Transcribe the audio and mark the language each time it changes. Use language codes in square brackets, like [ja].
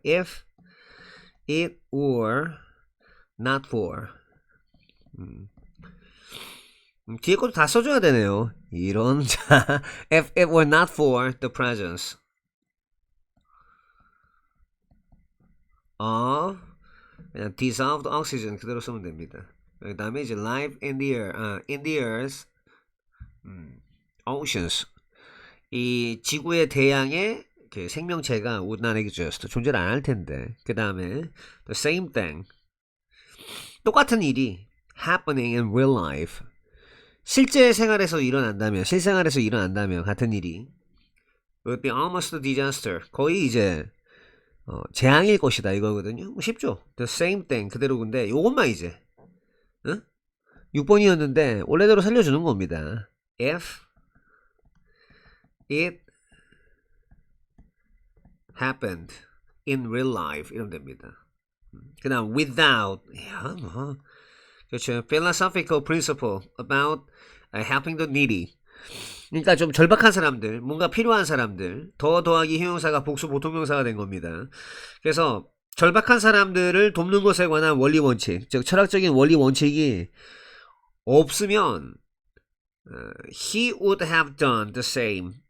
[en] If it were not for [ko] 뒤에 것도 다 써줘야 되네요. 이런 자 [en] if it were not for the presence of 그냥 dissolved oxygen [ko] 그대로 쓰면 됩니다. 그 다음에 이제 [en] life in the air, in the earth, oceans [ko] 이 지구의 대양의 그 생명체가 [en] would not exist [ko] 존재를 안 할 텐데 그 다음에 [en] the same thing [ko] 똑같은 일이 [en] happening in real life [ko] 실제 생활에서 일어난다면 실생활에서 일어난다면 같은 일이 [en] would be almost a disaster [ko] 거의 이제 재앙일 것이다 이거거든요. 뭐 쉽죠. [en] The same thing [ko] 그대로 근데 요것만 이제 6번이었는데 원래대로 살려주는 겁니다. [en] If it happened in real life [ko] 이러면 됩니다. 그 다음 without 뭐 그렇죠. [en] philosophical principle about helping the needy [ko] 그러니까 좀 절박한 사람들, 뭔가 필요한 사람들, 더하기 형용사가 복수 보통명사가 된 겁니다. 그래서 절박한 사람들을 돕는 것에 관한 원리 원칙, 즉 철학적인 원리 원칙이 없으면 [en] he would have done the same.